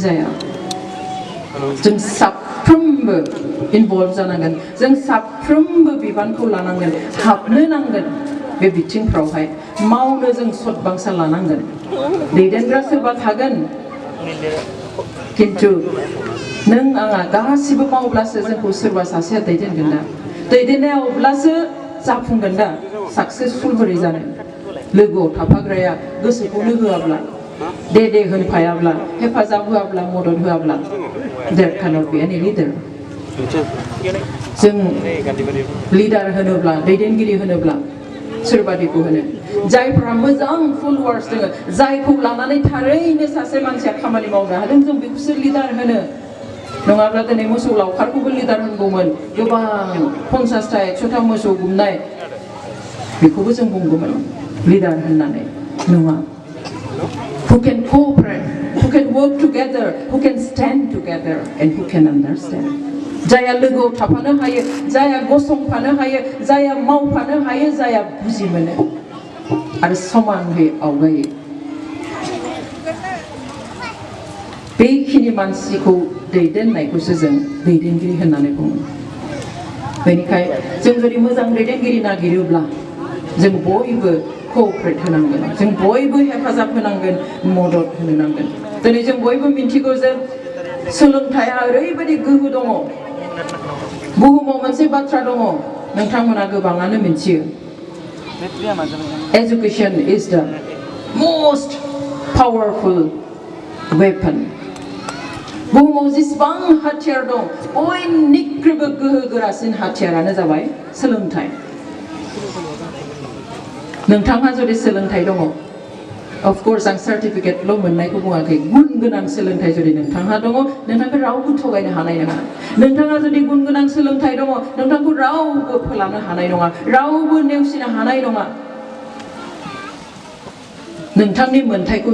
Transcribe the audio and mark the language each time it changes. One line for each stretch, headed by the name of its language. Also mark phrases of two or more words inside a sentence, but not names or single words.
Bodo: जाया जों साफ्रोमबो इनभल्भ जानांगोन जों साफ्रोमबो बिबानखौ लानांगोन हाबनो नांगोन बे बिथिंफ्रावहाय मावनो जों सतबांसा लानांगोन दैदेनग्रा सोरबा थागोन किन्तु नों आंहा गासिबो मावब्लासो जोंखौ सोरबा सासेया दैदेनगोन दा दैदेननाया अब्लासो जाफुंगोन दा साक्सेसफुल बोरै जानो लोगोआव थाफाग्राया गोसोखौनो होआब्ला दे होनफायाब्ला हेफाजाब होआब्ला मदद होआब्ला
English: there cannot be any leader
Bodo: जों लिडार होनोब्ला दैदेनगिरि होनोब्ला सोरबादिखौ होनो जायफ्रा मोजां फलोवार्स दङ जायखौ लानानै थारैनो सासे मानसिया खामानि मावनो हादों जों बेखौसो लिडार होनो नङाब्ला दिनै मोसौ लावखारखौबो लिडार होनगौमोन गोबां 50टा 100टा मोसौ गुमनाय बेखौबो जों बुंगौमोन लिडार होननानै नङा
English: who can cooperate who can work together who can stand together and who can understand
Bodo: जाया लोगोआव थाफानो हायो जाया गसंफानो हायो जाया मावफानो हायो जाया बुजि मोनो आरो समानहै आवगायो बेखिनि मानसिखौ दैदेननायखौसो जों दैदेनगिरि होननानै बुङो बेनिखायनो जों जुदि मोजां दैदेनगिरि नागिरोब्ला जों बयबो कोअपारेट होनांगोन जों बयबो हेफाजाब होनांगोन मदद होनो नांगोन दिनै जों बयबो मिन्थिगौ जे सोलोंथाइया ओरैबायदि गोहो दङ बुहुमाव मोनसे बाथ्रा दङ नोंथांमोना गोबाङानो मिन्थियो
English: education is the most powerful weapon
Bodo: बुहुमाव जेसेबां हाथियार दं बयनिख्रुइबो गोहो गोरासिन हाथियारानो जाबाय सोलोंथाइ नोंथांहा जुदि सोलोंथाइ दङ अफकर्स आं सार्टिफिकेटल' मोननायखौ बुङाखै गुन गोनां सोलोंथाइ जुदि नोंथांहा दङ नोंथांखौ रावबो थगायनो हानाय नङा नोंथाङा जुदि गुन गोनां सोलोंथाइ दङ नोंथांखौ रावबो फोलानो हानाय नङा रावबो नेवसिनो हानाय नङा नोंथांनि मोन्थाइखौ